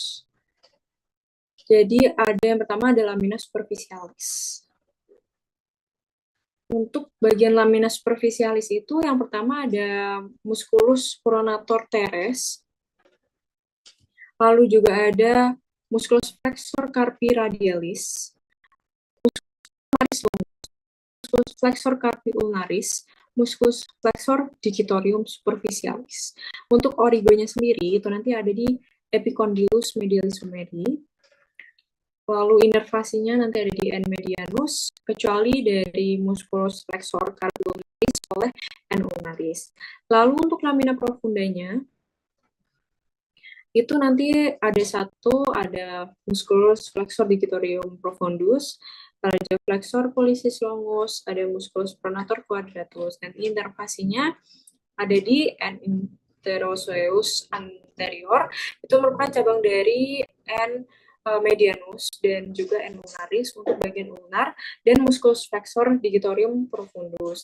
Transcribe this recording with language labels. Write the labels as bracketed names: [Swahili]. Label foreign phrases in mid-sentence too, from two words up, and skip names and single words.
[Indonesian] Jadi ada yang pertama ada [Latin] lamina superficialis. [Indonesian] Untuk bagian [Latin] lamina superficialis [Indonesian] itu yang pertama ada [Latin] musculus pronator teres. [Indonesian] Lalu juga ada [Latin] musculus flexor carpi radialis, musculus flexor carpi ulnaris, musculus flexor digitorium superficialis. [Indonesian] Untuk origonya sendiri itu nanti ada di [Latin] epicondylus medialis humeri. [Indonesian] Lalu inervasinya nanti ada di [Latin] N medianus, [Indonesian] kecuali dari [Latin] musculus flexor carpi ulnaris [Indonesian] oleh [Latin] N ulnaris. [Indonesian] Lalu untuk [Latin] lamina profundanya [Indonesian] itu nanti ada [Latin] musculus flexor digitorium profundus, [Indonesian] ada [Latin] flexor pollicis longus, [Indonesian] ada [Latin] musculus pronator quadratus, [Indonesian] dan inervasinya ada di [Latin] N interoosseus anterior, [Indonesian] itu merupakan cabang dari [Latin] N medianus [Indonesian] dan juga [Latin] N ulnaris [Indonesian] untuk bagian ulnar, dan [Latin] musculus flexor digitorium profundus.